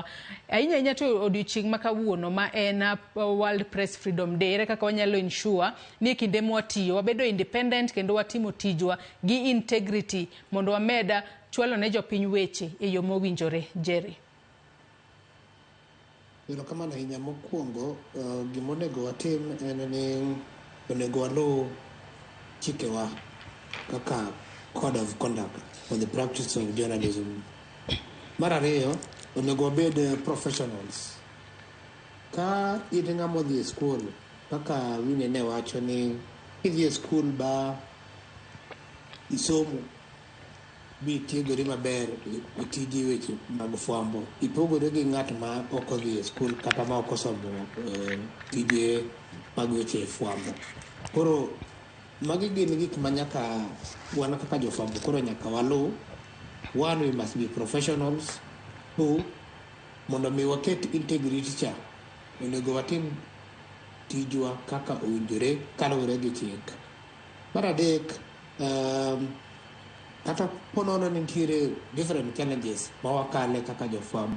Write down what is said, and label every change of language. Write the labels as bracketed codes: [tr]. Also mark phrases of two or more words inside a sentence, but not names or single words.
[luo] Ahinya to odiochieng' ma kawuono ma en World Press Freedom Day kaka wanyalo ensure ni kinde mwatiyo wabedo independent kendo watimo tijwa gi integrity mondo wameda chwalo ne jopiny weche e yo mowinjore. Jerry. Erokamano ahinya. Mokwongo gimonego watim en ni onego waluw chikewa kaka [en] code of conduct for the practice of journalism. [luo] Mar ariyo, onego wabed professionals. Ka in ng'ama odhi e skul, kaka Winnie ne wacho ni idhi e skul ba isomo bi tiegori maber e tiji weche mag fwambo, ipogore gi ng'at ma ok odhi e skul kata ma ok osomo tije mag weche fwambo. Koro magi gin gik ma nyaka wan kaka jofwambo koro nyaka waluw. [en] One, we must be professionals. Two, [luo] mondo mi waket integrity cha, onego watim tijwa kaka owinjore kaluwore gi chik. Mar adek, kata ponono nitiere [en] different challenges [luo] ma wakale kaka jofwambo.